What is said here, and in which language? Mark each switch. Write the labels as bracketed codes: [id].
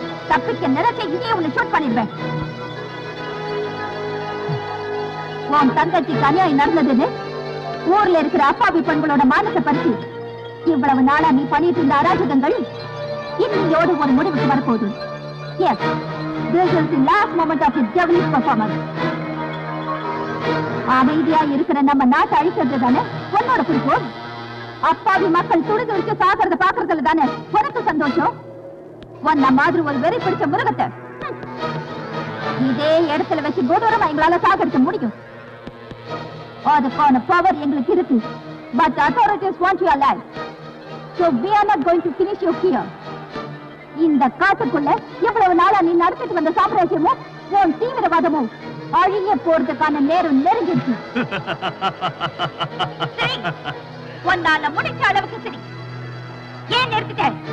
[ta] தப்பிக்க நினைச்ச இதையே உன்னை ஷூட் பண்ணிடுவேன். உன் தங்கச்சிக்கு அநியாயம் நடந்ததுன்னு ஊர்ல இருக்கிற அப்பாவி பெண்களோட மானத்தை பறிச்சு இவ்வளவு நாளா நீ பண்ணிட்டு இருந்த அராஜகங்கள் இன்னையோடு ஒரு முடிவுக்கு வரப்போகுது. [en] Yes, this is the last moment of his devilish performance. [ta] அமைதியா இருக்கிற நம்ம நாட்டை அழிக்கிறது தானே உன்னோட குறிக்கோள். அப்பாவி மக்கள் துடிது வச்சு சாகிறத பாக்குறதுல தானே உனக்கு சந்தோஷம். உன்ன மாதிரி ஒரு வெறி பிடிச்ச மிருகத்தை இதே இடத்துல வச்சு கொடூரமா எங்களால சாகடிக்க முடியும். அதுக்கான பவர் எங்களுக்கு இருக்கு. [en] But the authorities want you alive. So we are not going to finish you here. [ta] இந்த காட்டுக்குள்ள எவ்வளவு நாளா நீ நடத்திட்டு வந்த சாம்ராஜ்யமும் உன் தீவிரவாதமும் அழிய போறதுக்கான நேரம் நெருங்கிடுச்சு. சரி, உன்னால முடிச்ச அளவுக்கு சரி. ஏன் நிறுத்திட்ட?